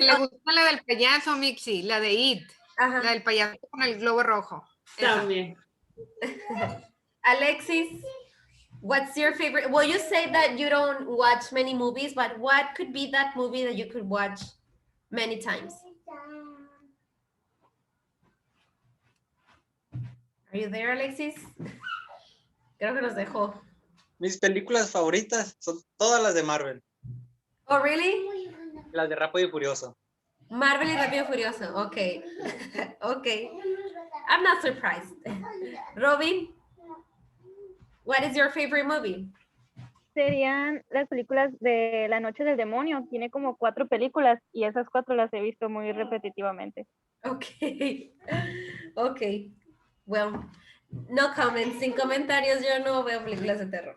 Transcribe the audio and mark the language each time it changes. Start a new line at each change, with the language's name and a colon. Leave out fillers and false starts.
Spanish: Le gusta la del payaso, Mixi, la de It. Ajá. La del payaso con el globo rojo. También.
English: Alexis, what's your favorite? Well, you say that you don't watch many movies, but what could be that movie that you could watch many times? Are you there,
Spanish: Alexis? Creo que nos dejó. Mis películas favoritas son todas las de Marvel.
English: Oh, really?
Spanish: Las de Rápido y Furioso. Marvel y Rápido y Furioso.
English: Okay. Okay. I'm not surprised. Robin, what is your favorite movie?
Spanish: Serían las películas de La Noche del Demonio. Tiene como 4 películas y esas 4 las he visto muy repetitivamente.
English: Okay. Okay. Well, no comments.
Spanish: Sin comentarios, yo no veo películas de terror.